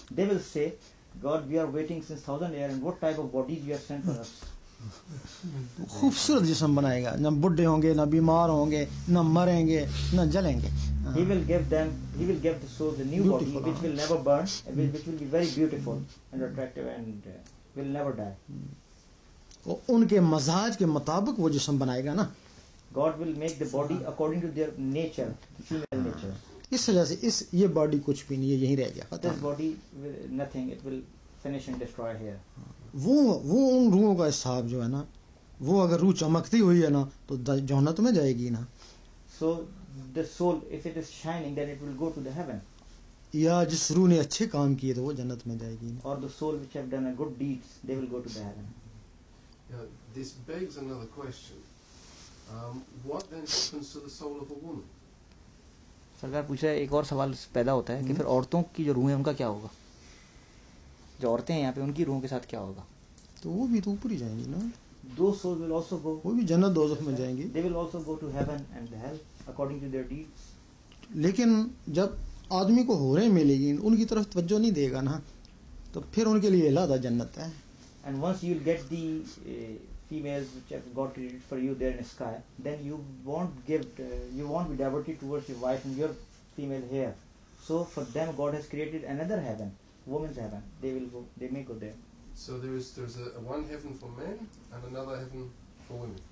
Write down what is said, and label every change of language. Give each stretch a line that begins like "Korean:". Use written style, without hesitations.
English: They will say, God, we are waiting since 1,000 years, and what type of bodies you have sent for us?
Hindi: खूबसूरत जिस्म बनाएगा, ना बुढ़े होंगे, ना बीमार होंगे, ना मरेंगे, ना जलेंगे.
English: He will give the souls a new body Beautiful, which will never burn, which will be very beautiful and attractive and will never die.
Hindi: वो उनके मजाज के मुताबिक वो जिस्म बनाएगा ना.
English: God will make the body according to their nature, female nature.
Hindi: इस वजह से ये बॉडी कुछ भी नहीं है, यहीं रह गया.
English: This body will nothing. It will finish and destroy here.
Hindi: वो उन रूहों का हिसाब जो है ना, वो अगर रूह चमकती हुई है ना तो जन्नत में जाएगी ना.
English: So the soul, if it is shining, then it will go to the heaven.
Hindi: या जिस रूह ने अच्छे काम किए तो वो जन्नत में जाएगी.
English: Or the soul which have done a good deeds, they will go to the heaven. Now, this begs another question. what then happens to the soul of a woman?
Hindi: सरकार पूछ रहा है, एक और सवाल पैदा होता है कि फिर औरतों की जो रूह है उनका क्या होगा, जो औरतें हैं यहाँ पे उनकी रूहों के साथ क्या होगा? तो वो भी तो ऊपर ही जाएंगी ना,
English: Those souls will also go.
Hindi: वो भी जन्नत दोज़ख में जाएंगी.
English: They will also go to heaven and hell according to their deeds.
Hindi: लेकिन जब आदमी को होरें मिलेगी उनकी तरफ तवज्जो नहीं देगा ना, तो फिर उनके लिए अलग जन्नत है.
English: And once you will get the females which have God created for you there in the sky, then you won't be devoted towards your wife and your female here. So for them God has created another heaven, woman's heaven. They may go there. So there's a one heaven for men and another heaven for women.